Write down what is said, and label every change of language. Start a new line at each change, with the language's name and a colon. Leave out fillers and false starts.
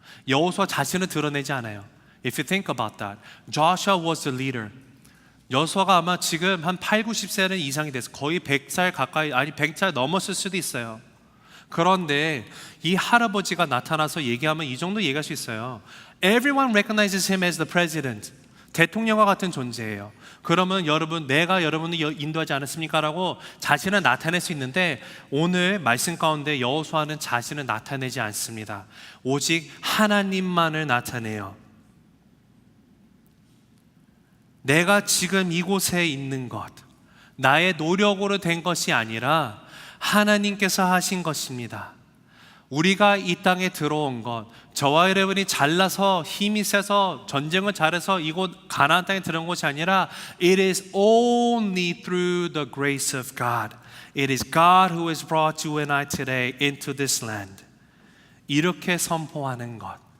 Korean: 여호수아 자신을 드러내지 않아요.
English: If you think about that, Joshua was the leader.
Korean: 여호수아가 아마 지금 한 8, 90세는 이상이 돼서 거의 100살 가까이, 아니 100살 넘었을 수도 있어요. 그런데 이 할아버지가 나타나서 얘기하면 이 정도 얘기할 수 있어요.
English: Everyone recognizes him as the president.
Korean: 대통령과 같은 존재예요. 그러면 여러분, 내가 여러분을 인도하지 않았습니까? 라고 자신을 나타낼 수 있는데, 오늘 말씀 가운데 여호수아는 자신을 나타내지 않습니다. 오직 하나님만을 나타내요. 내가 지금 이곳에 있는 것, 나의 노력으로 된 것이 아니라 하나님께서 하신 것입니다. 우리가 이 땅에 들어온 것, 저와 여러분이 잘나서 힘이 세서 전쟁을 잘해서 이곳 가나안 땅에 들어온 것이 아니라 It is only through the grace of God.
English: It is God who has brought you and I today into this land. 이렇게 선포하는 것,